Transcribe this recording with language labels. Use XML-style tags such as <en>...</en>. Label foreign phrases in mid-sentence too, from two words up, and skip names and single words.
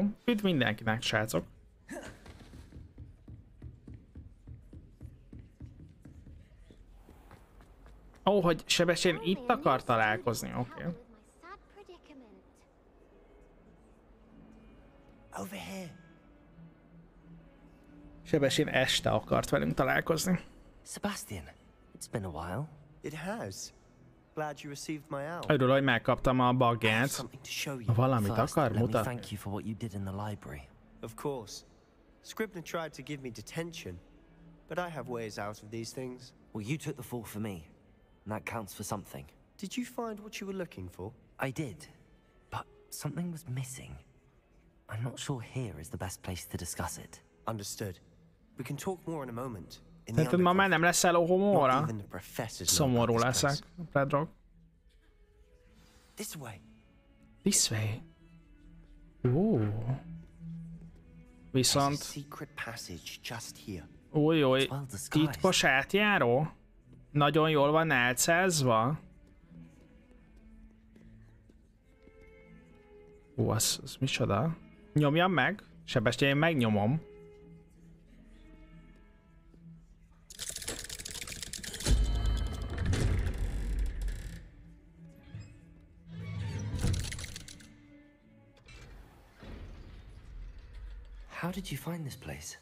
<hu>Üdv mindenkinek, srácok. Ó, hogy Sebestyén itt akar találkozni, oké. Sebestyén este akart velünk találkozni.</hu> <en>Sebastian, it's been a while. It has. Glad you received my owl.</en> <hu>Örül, hogy megkaptam a bagját. Valamit akar mutatni?</hu> <en>Thank you for what you did in the library. Of course. Scribner tried to give me detention, but I have ways out of these things. Well, you took the fall for me, and that counts for something. Did you find what you were looking for? I did, but something was missing. I'm not sure here is the best place to discuss it. Understood. We can talk more in a moment.</en> <hu>Tehát ma már nem lesz Alohomóra? Szomorú leszek, Pedro.</hu> <en>This way. This way.</en> <hu>Viszont... Új, titkos átjáró? Nagyon jól van álcázva? Az micsoda? Nyomjam meg? Sebestyén, én megnyomom.</hu> <en>How did you find this place?</en>